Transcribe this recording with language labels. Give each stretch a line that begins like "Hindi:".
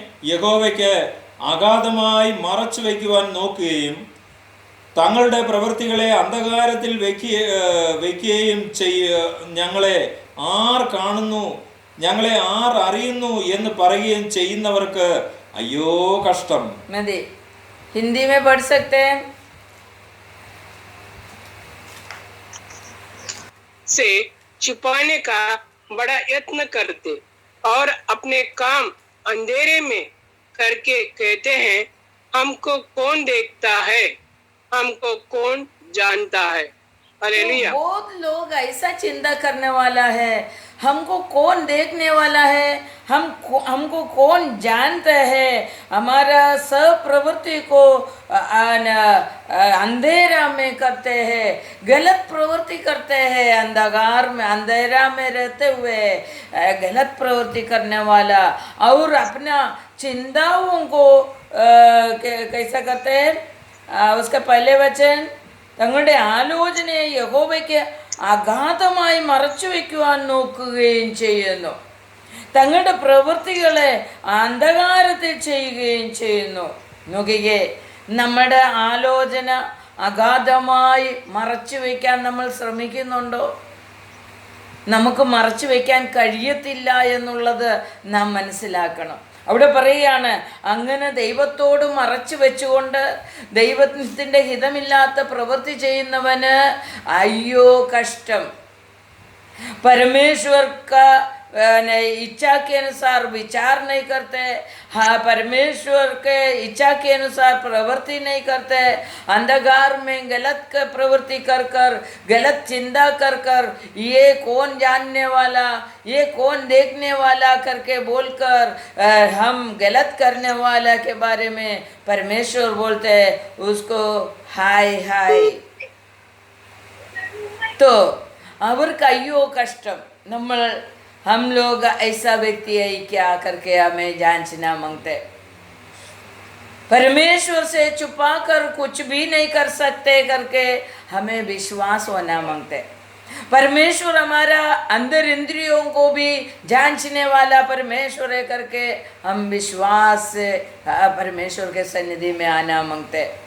Malayalam: യഹോവയ്ക്ക് അഗാധമായി മറച്ചു വയ്ക്കുവാൻ നോക്കുകയും തങ്ങളുടെ പ്രവൃത്തികളെ അന്ധകാരത്തിൽ വയ്ക്കുകയും ഞങ്ങളെ ആർ കാണുന്നു, ഞങ്ങളെ ആർ അറിയുന്നു എന്ന് പറയുകയും ചെയ്യുന്നവർക്ക് അയ്യോ കഷ്ടം. മതി,
Hindi: हिंदी में पढ़ सकते हैं। से छुपाने का बड़ा यत्न करते और अपने काम अंधेरे में करके कहते हैं, हमको कौन देखता है, हमको कौन जानता है। हालेलुया। तो बहुत लोग ऐसा चिंता करने वाला है, हमको कौन देखने वाला है, हमको कौन जानता है। हमारा सब प्रवृत्ति को अंधेरा में करते हैं, गलत प्रवृत्ति करते हैं, अंधकार में अंधेरा में रहते हुए गलत प्रवृत्ति करने वाला, और अपना चिंताओं को कैसा करते हैं। उसका पहले वचन,
Malayalam: തങ്ങളുടെ ആലോചനയെ യഹോവയ്ക്ക് അഗാധമായി മറച്ചു വയ്ക്കുവാൻ നോക്കുകയും ചെയ്യുന്നു, തങ്ങളുടെ പ്രവൃത്തികളെ അന്ധകാരത്തിൽ ചെയ്യുകയും ചെയ്യുന്നു. നോക്കിക്കേ, നമ്മുടെ ആലോചന അഗാധമായി മറച്ചു വയ്ക്കാൻ നമ്മൾ ശ്രമിക്കുന്നുണ്ടോ? നമുക്ക് മറച്ചു വയ്ക്കാൻ കഴിയത്തില്ല എന്നുള്ളത് നാം മനസ്സിലാക്കണം. അവിടെ പറയുകയാണ്, അങ്ങനെ ദൈവത്തോട് മറച്ചു വെച്ചുകൊണ്ട് ദൈവത്തിൻ്റെ ഹിതമില്ലാത്ത പ്രവൃത്തി ചെയ്യുന്നവന് അയ്യോ കഷ്ടം.
Hindi: परमेश्वर का इच्छा के अनुसार विचार नहीं करते, हाँ परमेश्वर के इच्छा के अनुसार प्रवृत्ति नहीं करते, अंधकार में गलत प्रवृत्ति कर कर, गलत चिंता कर कर, ये कौन जानने वाला, ये कौन देखने वाला करके बोलकर हम गलत करने वाला के बारे में परमेश्वर बोलते हैं उसको हाय हाय.
Malayalam: तो അവർക്ക് അയ്യോ കഷ്ടം.
Hindi: हम लोग ऐसा व्यक्ति है क्या करके हमें जांचना मांगते. परमेश्वर से छुपा कर कुछ भी नहीं कर सकते करके हमें विश्वास होना मांगते. परमेश्वर हमारा अंदर इंद्रियों को भी जांचने वाला परमेश्वर है करके हम विश्वास से परमेश्वर के सन्निधि में आना मांगते.